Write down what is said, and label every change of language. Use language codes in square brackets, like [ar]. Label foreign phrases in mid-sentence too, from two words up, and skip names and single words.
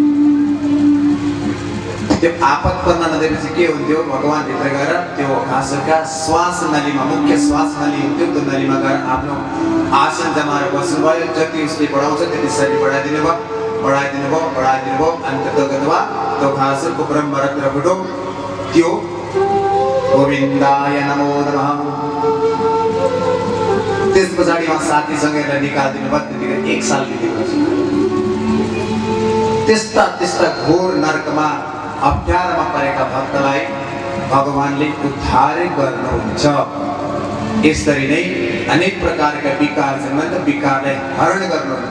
[ne] त्यो आपत गर्न नदिएपछि के हुन्थ्यो, भगवान भित्र गएर त्यो घाँसका श्वास नलीमा, मुख्य श्वास नली हुन्थ्यो, त्यो नलीमा गएर आफ्नो आसन जमाएर बस्नुभयो। जति उसले बढाउँछ त्यति शरीर बढाइदिनु भयो। अनि त्यो त्यो घाँसको ब्रह्मरत्न फुटो त्यो [sa] गोविन्दाय नमो नमः। [ne] त्यस पछाडि उहाँ साथीसँग निकालिदिनु भयो। त्यतिखेर 1 साल बितेपछि त्यस्ता घोर नर्कमा अप्ठ्यारोमा परेका भक्तलाई भगवानले उद्धार गर्नुहुन्छ। यसरी नै अनेक प्रकारका विकार छन् भने विकारलाई हरण गर्नुहुन्छ।